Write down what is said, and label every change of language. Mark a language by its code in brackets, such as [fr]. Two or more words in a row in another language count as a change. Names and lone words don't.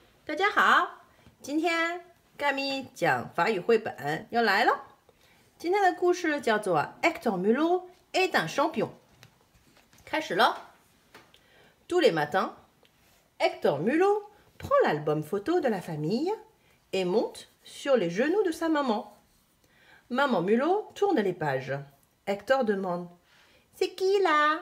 [zh] 大家好，今天盖咪讲法语绘本要来了。今天的故事叫做《Hector Mulot est un champion》。开始了。 [fr] Tous les matins, Hector Mulot prend l'album photo de la famille et monte sur les genoux de sa maman. Maman Mulot tourne les pages. Hector demande « C'est qui là ?»